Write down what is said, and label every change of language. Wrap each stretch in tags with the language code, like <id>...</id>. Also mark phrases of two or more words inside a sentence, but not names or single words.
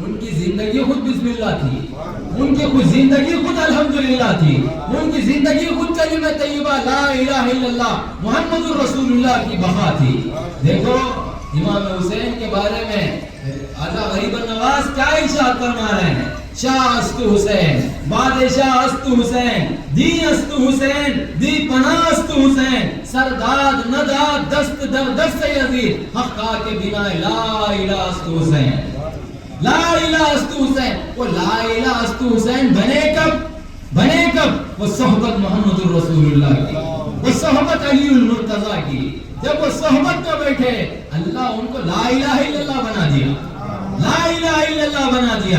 <ur>ان کی زندگی خود</ur> <ar>بسم اللہ</ar> <ur>تھی، ان کی خود زندگی خود الحمدللہ تھی، ان کی زندگی خود کلمہ طیبہ</ur> <ar>لا الہ الا اللہ محمد رسول اللہ</ar> <ur>کی بقا تھی۔ دیکھو امام حسین کے بارے میں آجا غریب النواز کیا ارشاد فرما رہے ہیں،</ur> <fa>شاہ است حسین، بادشاہ است حسین، دی است حسین، دی پناہ است حسین، سرداد نداد دست در دست یزید، حقا کے بنا لا الہ است حسین، لا الہ است حسین۔</fa> <ur>وہ</ur> <fa>لا الہ است حسین</fa> <ur>بنے کب وہ صحبت</ur> <ar>محمد الرسول اللہ</ar> <ur>کی، وہ صحبت علی المرتضی کی، جب وہ صحبت میں بیٹھے اللہ ان کو</ur> <ar>لا الہ الا اللہ</ar> <ur>بنا دیا،</ur> <ar>لا الہ الا اللہ</ar> <ur>بنا دیا۔</ur>